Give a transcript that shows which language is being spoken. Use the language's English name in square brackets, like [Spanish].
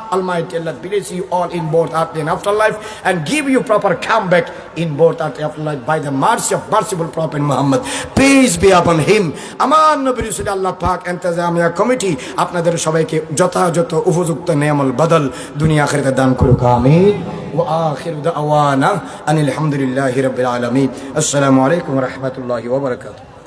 [English] Almighty Allah bless you all in both earth and afterlife, and give you proper comeback in both earth and afterlife by the mercy of merciful Prophet Muhammad, peace be upon him. [Bangla] আমার নবী রাসূল আল্লাহ পাক ইন্তেজামিয়া committee আপনাদের সবাইকে যথাযথ উপযুক্ত নেয়ামল বদল দুনিয়া আখিরাতে দান করুক আমিন। [Arabic] وآخر دعوانا أن الحمد لله رب العالمين. السلام عليكم ورحمة الله وبركاته.